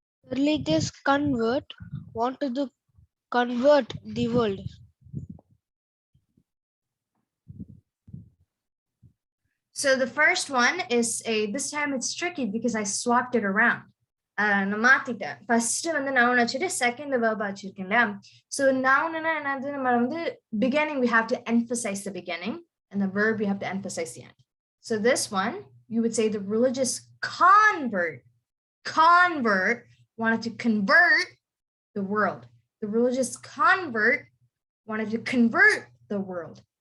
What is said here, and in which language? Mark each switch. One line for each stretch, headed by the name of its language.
English: Religious convert want to convert the world. So the first one is this time it's tricky because I swapped it around.
Tamil: நான் மாத்திட்டேன். First வந்து noun வச்சுட்டு second verb வச்சிருக்கேன் இல்லையா?
English: So noun
Tamil: என்னது? நம்ம வந்து
English: beginning we have to emphasize the beginning and the verb we have to emphasize the end. So this one you would say the religious convert wanted to convert the world. The religious convert wanted to convert the world.